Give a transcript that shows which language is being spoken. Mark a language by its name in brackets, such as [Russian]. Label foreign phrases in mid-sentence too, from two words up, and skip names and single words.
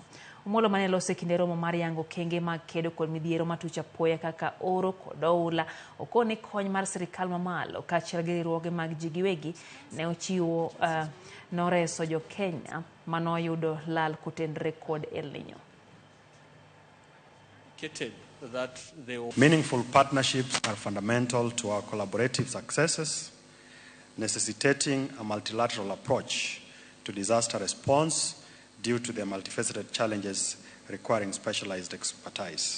[Luo (Kenya and Tanzania)] Omollo mane lose kinde romo mar yango kenge mag kedo kod midhiero matuch apoya kaka oro kod oula okoni kony mar sirikal mamalo kaachiel gi riwruoge mag ji giwegi ne ochiwo noreso Jokenya manoyudo lal kotenre kod Nino. [English] Meaningful partnerships are fundamental to our collaborative successes, necessitating a multilateral approach to disaster response due to the multifaceted challenges requiring specialized expertise.